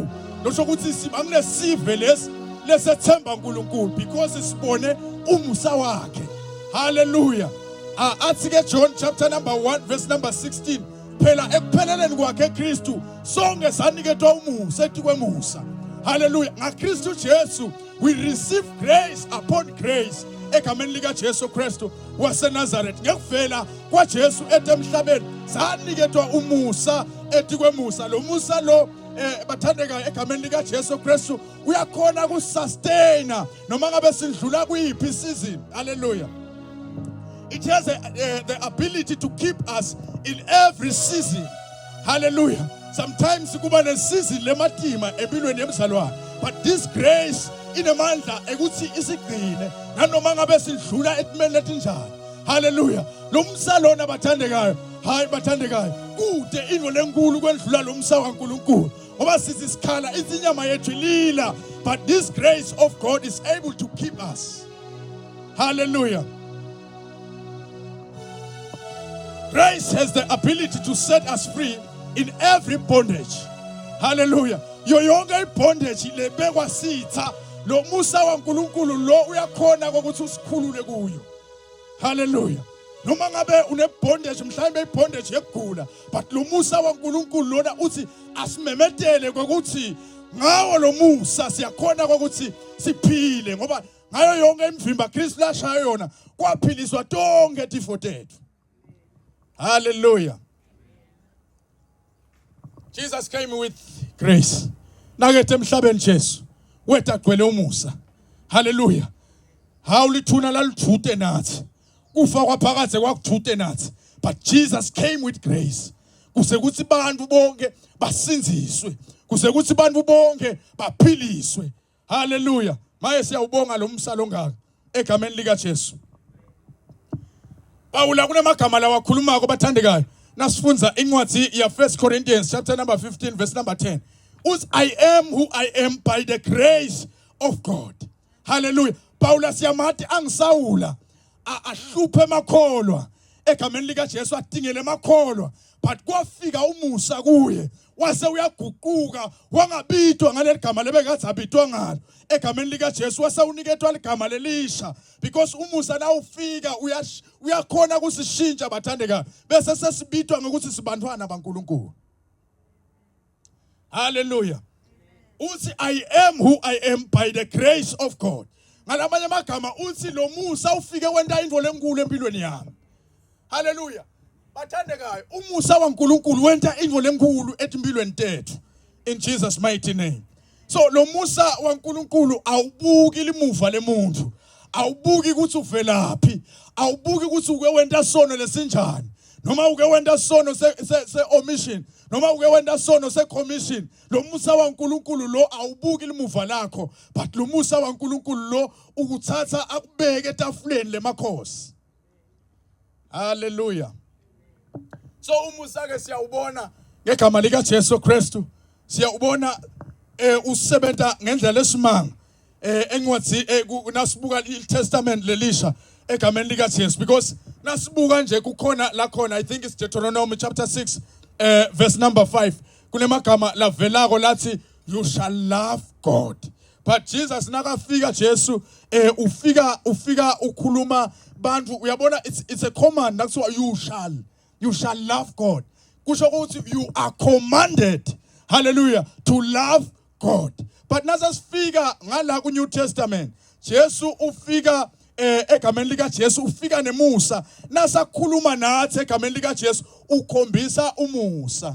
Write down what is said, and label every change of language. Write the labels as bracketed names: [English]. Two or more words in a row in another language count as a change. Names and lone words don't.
[Swati] Lo sokuthi sibanginesive lesethemba uNkulunkulu because sibone umusa wakhe. Hallelujah. Athi ke John [English] chapter number 1 verse number 16, [Swati] phela ekupheleleni kwakhe Kristu sonke saniketwa umusa ethi kwemusa. Hallelujah. NgaKristu Jesu [English] we receive grace upon grace [Swati] egameni lika Jesu Kristu waseNazaretha. Ngekuvela kwaJesu etemhlabeni saniketwa umusa ethi kwemusa. Lo musa lo bathandeka egameni lika Jesu Kristu uyakhona kusustaina noma ngabe sindlula kuyiphi season. Hallelujah. [English] It has the ability to keep us in every season. [Swati] Hallelujah. Sometimes kuba nesizini lematima empilweni yemzalwane, [English] but this grace [Swati] inemandla ekuthi isigcine nanoma ngabe sidlula ekumeni letinjani. Hallelujah. Lo msa lona bathandekayo, hayi bathandekayo, kude into lenkulu kwendlula lo msa kaNkulunkulu. Ngoba sithi sikhala izinyama yethu lila, [English] but this grace of God is able to keep us. [Swati] Hallelujah. [English] Grace has the ability to set us free in every bondage. [Swati] Hallelujah. Yo yonke bondage lebekwa sitha lo Musa waNkulunkulu lo uyakhona ukuthi usikhulule kuyo. Hallelujah. Noma ngabe une bondage mhlawumbe ibondage yekugula, but lo Musa waNkulunkulu lona uthi asimemetele ukuthi ngawo lo Musa siyakhona ukuthi siphile, ngoba ngayo yonke imvimba Kristu lashaya yona kwaphiliswa tonke tifo tethu. [English] Hallelujah. Jesus came with grace. [Swati] Nakethe emhlabeni Jesu wethu agcwele umusa. Hallelujah. Hawulithuna lalithute nathi. Kufa kwaphakade kwakuthute nathi. [English] But Jesus came with grace. [Swati] Kusekuthi abantu bonke basinziswe. Kusekuthi abantu bonke baphiliswe. Hallelujah. Maye siyawubonga lo musa longaka egameni lika Jesu. Pawula kunemagama la wakhulumako bathandekayo. Nasifunza incwadi ya [English] 1 Corinthians chapter number 15 verse number 10. I am who I am by the grace of God. [Swati] Hallelujah. Pawula siyamathi angisawula ahluphe makholwa egameni lika Jesu adingele makholwa, but kwafika umusa kuye wase uyaguquka wangabitwa ngaleli gama lebekathi abitwa ngalo egameni lika Jesu wase uniketwa ligama lelisha, because umusa na ufika uyakhona kusishintsha bathandeka bese sesibitwa ngokuthi sibantwana baNkulunkulu. Hallelujah. Uthi [English] I am who I am by the grace of God. [Swati] Ngalamanye amagama uthi lo Musa ufike wenta into lenkulu empilweni yami. Hallelujah. Bathandekayo umusa waNkulunkulu wenta into lenkulu empilweni tethu [English] in Jesus mighty name. [Swati] So lo Musa waNkulunkulu awubuki limuva lemuntu, awubuki ukuthi uvelaphi, awubuki ukuthi uke wenta sono lesinjani, noma uke wenda sono se omission, noma uke wenda sono se commission, lo musa waNkulunkulu lo awubuki limuva lakho, but lo musa waNkulunkulu lo ukuthatha akubeke etafuleni lemakhosi. Hallelujah. So umusa ke siyawubona ngegama lika Jesu Kristu, siyawubona usebenza ngendlela esimanga engwathi nasibuka iTestament lelisha egameni lika Jesu, because nasibuka nje kukhona la khona, [English] I think it's Deuteronomy chapter 6 verse number 5, [Swati] kunemagama lavelako lathi [English] you shall love God. But Jesus [Swati] nakafika Jesu ufika ukhuluma bantu, uyabona [English] it's a command, that's what you shall love God. [Swati] Kusho ukuthi [English] you are commanded, hallelujah, to love God. [Swati] But nasasifika ngala ku New Testament, Jesu ufika egameni lika Jesu ufika nemusa, nasakhuluma nathi egameni lika Jesu ukhombisa umusa.